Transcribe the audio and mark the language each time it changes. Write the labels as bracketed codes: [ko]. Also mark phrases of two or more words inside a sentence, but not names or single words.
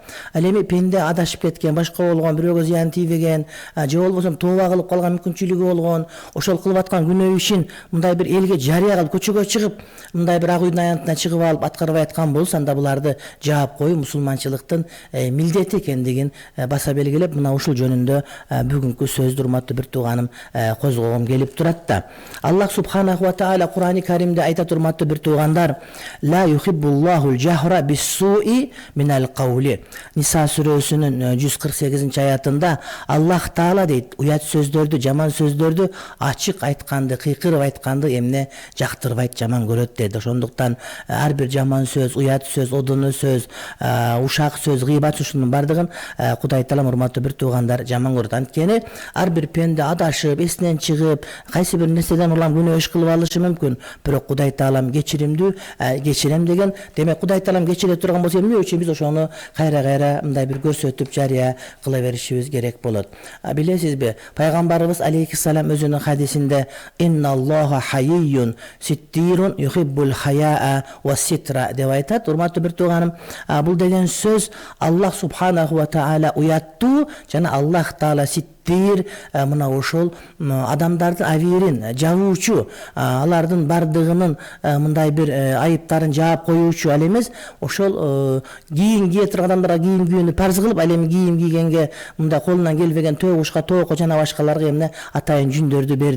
[ky] Ал эми пенде адашып кеткен, башка болгон, бирөөгө зыян тийбеген, же болбосо тооба кылып калган мүмкүнчүлүгү болгон, ошол кылып аткан күнөө ишин мындай бир элге жарыя кылып көчөгө чыгып, мындай бир ак үйдүн аянтына чыгып алып аткарбай аткан болсо, анда буларды жаап коюу мусулманчылыктын милдети экендигин баса белгилеп, мына ушул жөнүндө бүгүнкү сөздү урматтуу бир тууганым козгогум келип турат да. [ar] الله سبحانه وتعالى [ky] Кур'ани Каримде айтат, урматтуу бир туугандар: [ar] "لا يحب الله الجهر بالسوء من القول". [ky] Ниса сүрөсүнүн 148 аятында Аллах таала дейт, уят сөздөрдү, жаман сөздөрдү ачык айтканды, кыйкырып айтканды эмне жактырбайт, жаман көрөт деди. Ошондуктан ар бир жаман сөз, уят сөз, одону сөз, ушак сөз, гыйбат ушунун бардыгын Кудай таалам урматтуу бир туугандар жаман көрөт. Анткени ар бир пенде адашып, эсинен чыгып, кайсы бир нерседен улам күнөө иш кылып алышы мүмкүн. Бирок Кудай таалам кечиримдүү, кечирем деген. Демек Кудай таалам кечире турган болсо, эмне үчүн биз ошону кайра мындай бир көрсөтүп, жарыя кыла беришибиз керек болот. Билесизби, пайгамбарыбыз алейхиссалам өзүнүн хадисинде: [ar] "إن الله حيي ستير يحب الحياء والستر" деп айтат. [ky] Урматтуу бир тууганым, бул деген сөз [ar] الله سبحانه وتعالى [ky] уяттуу жана Аллах таала мына ошол адамдардын абийирин жабуучу, алардын бардыгынын мындай бир айыптарын жаап коюучу, ал эмес ошол кийим кие турган адамдарга кийим кийүүнү парз кылып, ал эми кийим кийгенге мындай колунан келбеген тоогушка, тоокко жана башкаларга эмне атайын жүндөрдү берди.